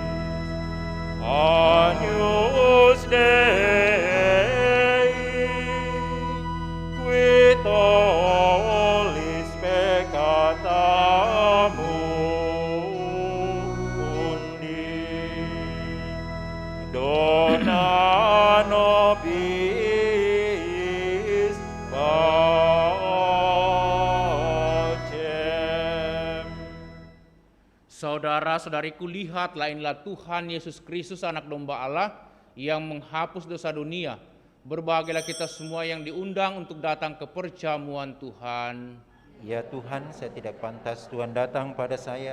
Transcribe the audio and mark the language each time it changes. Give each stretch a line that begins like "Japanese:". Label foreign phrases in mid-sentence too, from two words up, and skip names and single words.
Latin: Agnus Dei, qui tollis peccata mundi, dona nobis pacem.
Indonesian: Saudara-saudariku, lihatlah, inilah Tuhan Yesus Kristus, anak domba Allah yang menghapus dosa dunia. Berbahagialah kita semua yang diundang untuk datang ke perjamuan Tuhan. Ya Tuhan, saya tidak pantas Tuhan datang pada saya,